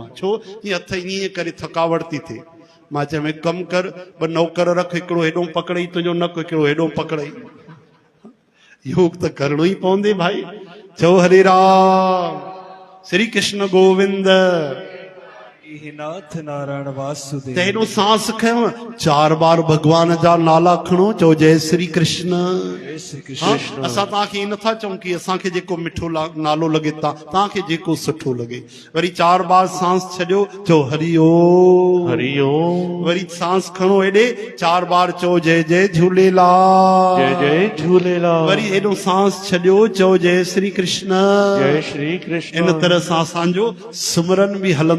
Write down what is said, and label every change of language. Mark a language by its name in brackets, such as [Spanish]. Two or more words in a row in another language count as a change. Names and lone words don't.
[Sindhi] छो? हीअं हथ ईअं करे थकावट थी थिए। मां चयो कमु कर, 2 नौकर रख, हिकिड़ो हेॾो पकड़ई तुंहिंजो नक, हिकिड़ो हेॾो पकड़ई। योग त करणो ई पवंदे भाई। चओ हरे राम, श्री कृष्ण गोविंद। नाथ नारायण वासुदेव। तेनो सांस खयो 4 बार भगवान जा नाला खणो चो जय श्री कृष्ण। जय श्री कृष्ण। असां तव्हांखे नथा चऊं की असांखे जेको मिठो नालो लगे तव्हांखे जेको सुठो लगे। वरी 4 बार सांस छॾियो चो हरिओम हरिओम। वरी सांस खणो हेॾे 4 बार चो जय जय झूलेलाल जय जय झूलेलाल। वरी हेॾो सांस छॾियो चो जय श्री कृष्ण। जय श्री कृष्ण। इन तरह सां असांजो सिमरन बि हलंदो